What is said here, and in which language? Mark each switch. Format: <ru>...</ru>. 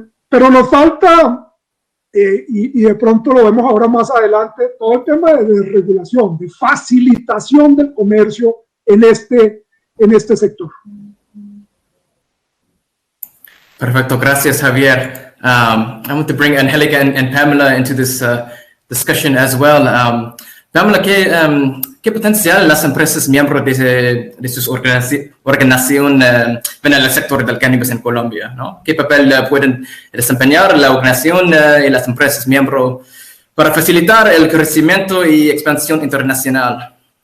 <es>Pero nos falta, y de pronto lo vemos ahora más adelante, todo el tema de regulación, de facilitación del comercio en este sector. Perfecto, gracias, Javier.</es> <en>I want to bring Angelica and Pamela into this discussion as well.</en> <es>Pamela, ¿qué potencial las empresas miembros de sus organizaciones ven en el sector del cannabis en Colombia, ¿no? ¿Qué papel pueden desempeñar la organización y las empresas miembros para facilitar el crecimiento y expansión internacional?</es>